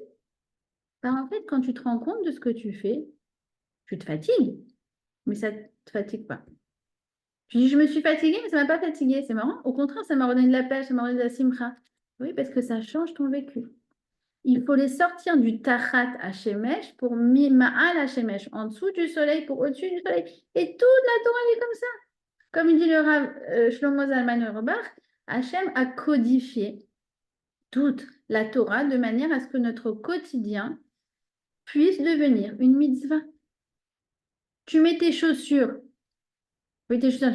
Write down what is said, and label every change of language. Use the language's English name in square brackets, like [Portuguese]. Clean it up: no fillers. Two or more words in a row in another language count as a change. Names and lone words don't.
[French] En fait, quand tu te rends compte de ce que tu fais, tu te fatigues, mais ça ne te fatigue pas. Tu dis, je me suis fatiguée, mais ça ne m'a pas fatiguée. C'est marrant. Au contraire, ça m'a redonné de la pêche, ça m'a redonné de la simcha. Oui, parce que ça change ton vécu. Il faut les sortir du [Hebrew] תחת השמש [French] pour [Hebrew] מעל השמש, [French] en dessous du soleil pour au-dessus du soleil. Et toute la Torah elle est comme ça. Comme dit le Rav Shlomo Zalman Auerbach, Hachem a codifié toute la Torah de manière à ce que notre quotidien puisse devenir une mitzvah. Tu mets tes chaussures. Oui, tes chaussures.